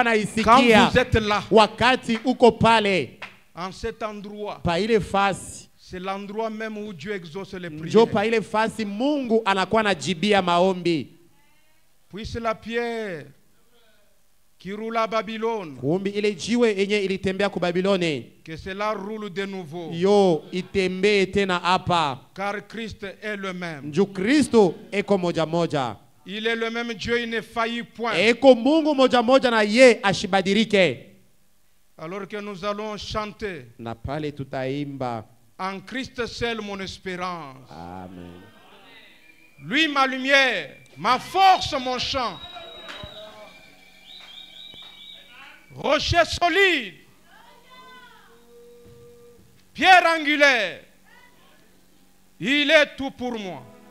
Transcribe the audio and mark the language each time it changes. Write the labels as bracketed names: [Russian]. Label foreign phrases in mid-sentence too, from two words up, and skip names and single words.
[French] Quand [Swahili] anaisikia. [French] vous êtes là, [Swahili] Wakati uko pale [French] en cet endroit, [Swahili] pa ile fasi, [French] c'est l'endroit même où Dieu exauce les [Swahili] njo [French] prières. [Swahili] pa ile fasi Mungu anakuwa anajibia maombi. [French] Puisse la pierre qui roule à Babylone, [Swahili] Kumbi ile jiwe yenye ilitembea ku Babiloni, [French] que cela roule de nouveau. [Swahili] yo itembee tena hapa. [French] Car Christ est le même. [Swahili] Nju Kristo eko moja moja. [French] Il est le même Dieu, il ne faillit point. [Swahili] Eko Mungu moja moja na ye ashibadirike. [French] Alors que nous allons chanter, [Swahili] Na pale tutaimba. [French] en Christ seul mon espérance. Amen. Lui ma lumière, ma force, mon chant. Rocher solide, pierre angulaire, il est tout pour moi.